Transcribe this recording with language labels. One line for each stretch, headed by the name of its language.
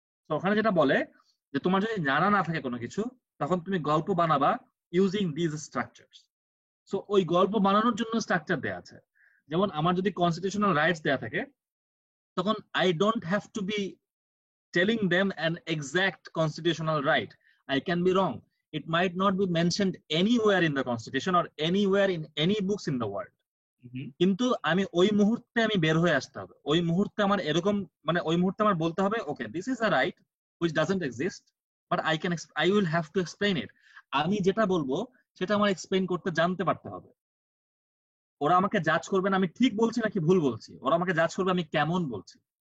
Bangla: তো ওখানে যেটা বলে যে তোমার যদি জানা না থাকে কোনো কিছু, তখন তুমি গল্প বানাবা
English: Using these structures.
Bangla: সো ওই গল্প বানানোর জন্য স্ট্রাকচার দেয়া আছে। যেমন আমার যদি কনস্টিটিউশনাল রাইটস দেয়া থাকে, তখন
English: I don't have to be telling them an exact constitutional right. I can be wrong. It might not be mentioned anywhere in the constitution or anywhere in any books in the world.
Bangla: কিন্তু আমি ওই মুহূর্তে আমি বের হয়ে আসতে হবে, ওই মুহূর্তে আমার এরকম, মানে ওই মুহূর্তে আমার বলতে হবে
English: ওকে this is a right which doesn't exist, but I will have to explain it.
Bangla: আমি যেটা বলবো সেটা আমার এক্সপ্লেইন করতে জানতে পারতে হবে। ওরা আমাকে জাজ করবে না আমি ঠিক বলছি নাকি ভুল বলছি, ওরা আমাকে জাজ করবে আমি কেমন বলছি।